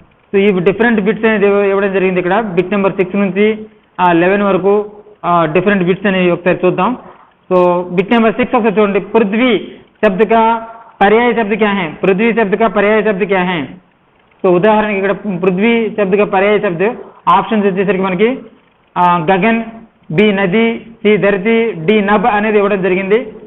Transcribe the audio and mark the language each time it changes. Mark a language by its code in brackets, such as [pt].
[te] So ఈ different bits అనేది ఇవ్వడం జరిగింది. ఇక్కడ బిట్ నెంబర్ 6 నుంచి 11 వరకు डिफरेंट बिट्स అనేవి ఒకసారి చూద్దాం. సో बिट नंबर 6 ఒకసారి చూడండి. [hi] पृथ्वी शब्द का पर्याय शब्द क्या है? पृथ्वी शब्द का पर्याय शब्द क्या है? [te] तो ఉదాహరణకి ఇక్కడ [hi] पृथ्वी शब्द का पर्याय शब्द [te] ఆప్షన్స్ వచ్చేసరికి మనకి గగన్, బి నది, సి ధరతి, డి నభ్ అనేది ఇవ్వడం జరిగింది.